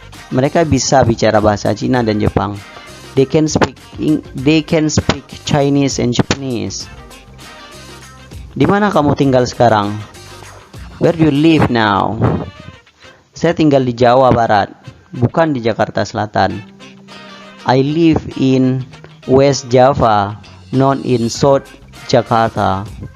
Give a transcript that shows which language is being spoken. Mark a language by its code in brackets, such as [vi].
[id] Mereka bisa bicara bahasa Cina dan Jepang. [en] They can speak Chinese and Japanese. [id] Di mana kamu tinggal sekarang? [en] Where do you live now? [id] Saya tinggal di Jawa Barat, bukan di Jakarta Selatan. [en] I live in West Java, not in South Jakarta.